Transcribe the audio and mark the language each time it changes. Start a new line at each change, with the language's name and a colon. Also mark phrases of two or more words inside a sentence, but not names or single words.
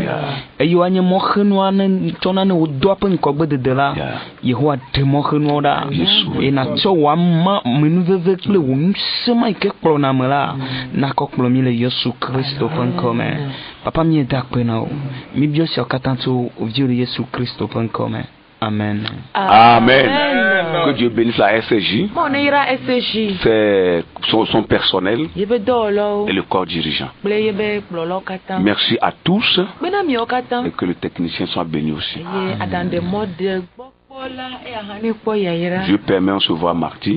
Ewe: Eye woanye mɔxenua ne tsɔna ne wodoa ƒe ŋkɔgbedede la, Yehowa ɖe mɔxenuawo ɖa. Eye natsɔ wò amenuveve kple wò ŋusẽ ma yike kplɔna me la, nakɔ kplɔ mi le Yesu Kristo ƒe ŋkɔ me. Papa mieda akpe na wo. Mi bio siawo katã tso viwo le Yesu Kristo ƒe ŋkɔ me. Amen.
French: Amen. Que Dieu bénisse la SJ. C'est son personnel et le corps dirigeant. Merci à tous et que le technicien soit béni aussi. Je permets, on se voit mardi.